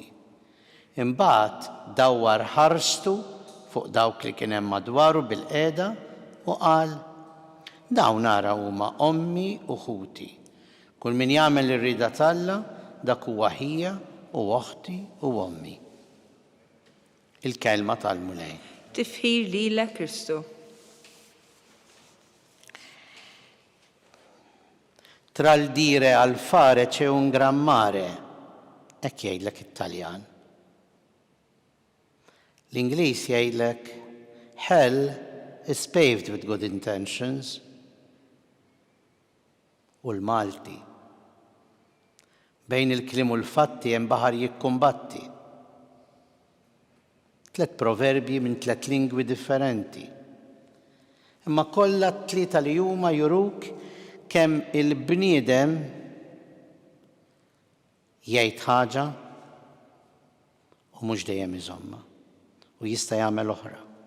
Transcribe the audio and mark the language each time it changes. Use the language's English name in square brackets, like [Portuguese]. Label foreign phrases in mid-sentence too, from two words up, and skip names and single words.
[Maltese] Imbagħad dawwar ħarstu fuq dawk li kien hemm madwaru bil-qiegħda u qal, dawn ara huma ommi u ħuti. Kull min jagħmel ir-rida t'Alla dak huwa ħija u oħti u ommi. Il-kelma tal-Mulej. Tifħir lilek Kristu. [Italian] Tra l-dire al fare c'è un gran mare, [Maltese] hekk jgħidlek it-Taljan. L-Ingliż jgħidlek [English] hell is paved with good intentions. [Maltese] U l-Malti. Bejn il-klim u l-fatti hemm baħar jikkumbatti. 3 proverbji minn 3 lingwi differenti. Imma kollha t-tlieta li huma juruk kemm il-bniedem jgħid ħaġa u mhux dejjem iżomma u jista' jagħmel oħra.